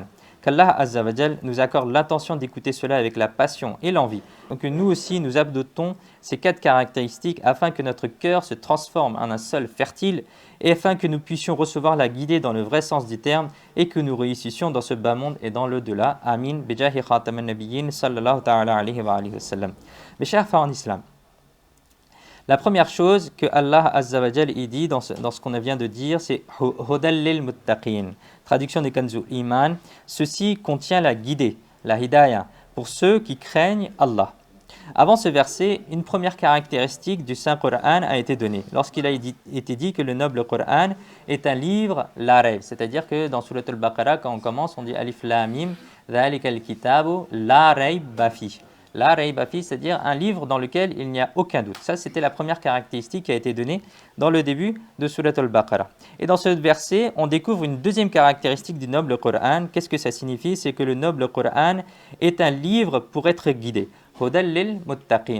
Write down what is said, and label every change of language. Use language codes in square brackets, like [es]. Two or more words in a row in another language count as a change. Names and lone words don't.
[fr] Qu'Allah [ar] عز وجل [fr] nous accorde l'intention d'écouter cela avec la passion et l'envie. Donc nous aussi, nous adoptons ces 4 caractéristiques afin que notre cœur se transforme en un sol fertile et afin que nous puissions recevoir la guidée dans le vrai sens du terme et que nous réussissions dans ce bas monde et dans l'au-delà. Amin. [ar] بجاه خاتم النبيين صلى الله تعالى عليه وسلم. [fr] Mes chers frères en islam, la première chose que Allah [ar] عز وجل [fr] dit dans ce qu'on vient de dire, c'est [ar] هدى للمتقين. [fr] Traduction des Kanzul Iman. Ceci contient la guidée, la hidayah, pour ceux qui craignent Allah. Avant ce verset, une première caractéristique du Saint Coran a été donnée. Lorsqu'il a été dit que le noble Coran est un livre [ar] لا ريب, [fr] c'est-à-dire que dans Surat al-Baqarah, quand on commence, on dit [ar] ألف لام ميم ذلك الكتاب لا ريب في. لا ريب في, [fr] c'est-à-dire un livre dans lequel il n'y a aucun doute. Ça, c'était la première caractéristique qui a été donnée dans le début de Surat al-Baqarah. Et dans ce verset, on découvre une deuxième caractéristique du noble Coran. Qu'est-ce que ça signifie? C'est que le noble Coran est un livre pour être guidé. [ar] هدى للمتقين.